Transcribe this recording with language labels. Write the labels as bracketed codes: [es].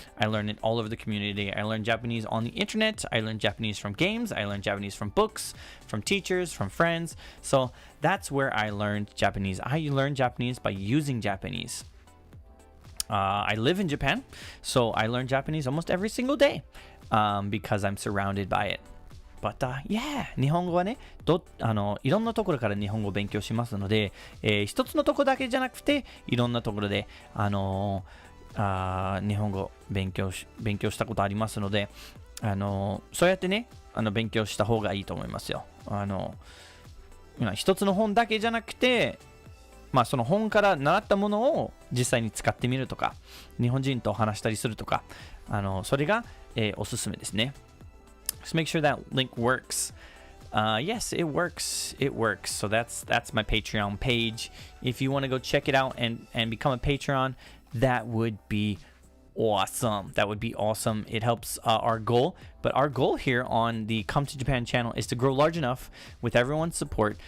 [en] I learned it all over the community. I learned Japanese on the internet. I learned Japanese from games. I learned Japanese from books, from teachers, from friends. So that's where I learned Japanese. I learned Japanese by using Japanese. I live in Japan, so I learn Japanese almost every single day because I'm surrounded by it. But yeah, [ja] 日本語はね、いろんなところから日本語を勉強しますので、一つのところだけじゃなくて、いろんなところで、日本語勉強したことありますので、そうやってね、勉強した方がいいと思いますよ。一つの本だけじゃなくて、その本から習ったものを実際に使ってみるとか、日本人と話したりするとか、それが、おすすめですね。 [en] Just make sure that link works. Yes, it works. So that's my Patreon page. If you want to go check it out and become a Patreon, that would be awesome. It helps our goal. But our goal here on the Come to Japan channel is to grow large enough with everyone's support.